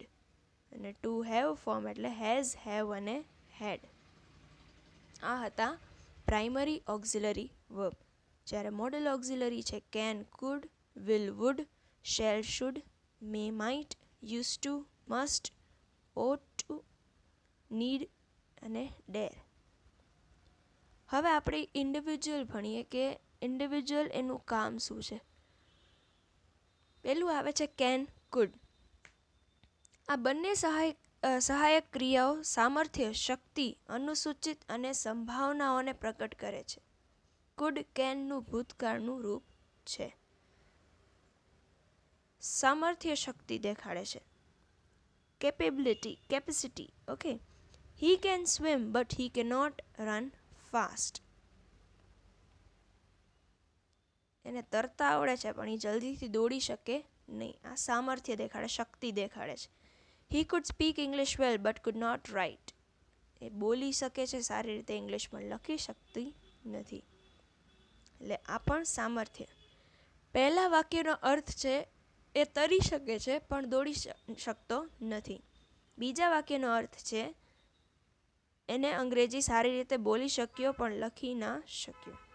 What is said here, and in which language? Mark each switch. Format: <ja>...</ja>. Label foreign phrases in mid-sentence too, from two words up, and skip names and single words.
<en>અને to have form એટલે has, have અને હેડ.</en> <gu>આ હતા</gu> <en>primary auxiliary verb. જ્યારે modal auxiliary છે can, could, will, would, shall, should, may, might, used to, must, ought to, need અને ડેર.</en> <gu>હવે આપણે ઇન્ડિવિજ્યુઅલ ભણીએ કે ઇન્ડિવિજ્યુઅલ એનું કામ શું છે. પહેલું આવે છે</gu> <en>can, could.</en> <gu>આ બંને સહાયક ક્રિયાઓ સામર્થ્ય, શક્તિ, અનુસૂચિત અને સંભાવનાઓને પ્રકટ કરે છે. કુડ કેનનું ભૂતકાળનું રૂપ છે. સામર્થ્ય શક્તિ દેખાડે છે, કેપેસિટી.</gu> <en>ઓકે, he can swim but he cannot run fast.</en> <gu>એને તરતા આવડે છે પણ એ જલ્દીથી દોડી શકે નહીં. આ સામર્થ્ય દેખાડે, શક્તિ દેખાડે છે.</gu> <en>he could speak English well but could not write.</en> <gu>એ બોલી શકે છે સારી રીતે ઇંગ્લિશ, પણ લખી શકતી નથી. એટલે આ પણ સામર્થ્ય. પહેલા વાક્યનો અર્થ છે એ તરી શકે છે પણ દોડી શકતો નથી. બીજા વાક્યનો અર્થ છે એને અંગ્રેજી સારી રીતે બોલી શક્યો પણ લખી ના શક્યો.</gu>